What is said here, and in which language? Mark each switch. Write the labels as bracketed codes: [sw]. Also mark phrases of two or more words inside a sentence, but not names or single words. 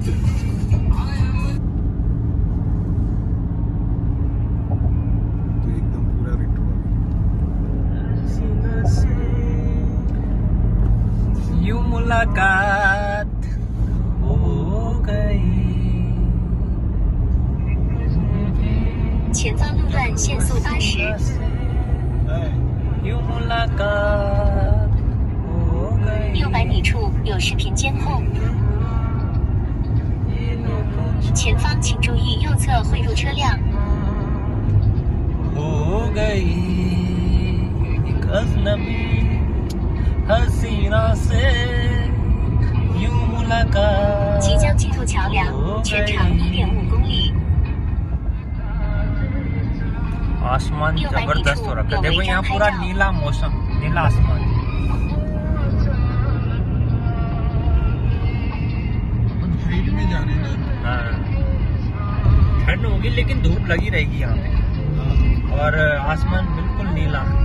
[hi] मुलाकात हो गई। [zh] 前方路段限速80。 [hi] 有 मुलाकात हो गई。 [zh] 600 米处有视频监控。前方请注意右侧汇入车辆。 [hi] हो गई एक अजनबी हसीना से यूं मुलाकात। [zh] 即将进入桥梁，全长1.5公里。 [hi] आसमान जबरदस्त हो रखा है, देखो यहाँ पूरा नीला मौसम, नीला आसमान। हाइट में जा रहे हैं। हाँ ठंड होगी लेकिन धूप लगी रहेगी यहाँ पे और आसमान बिल्कुल नीला।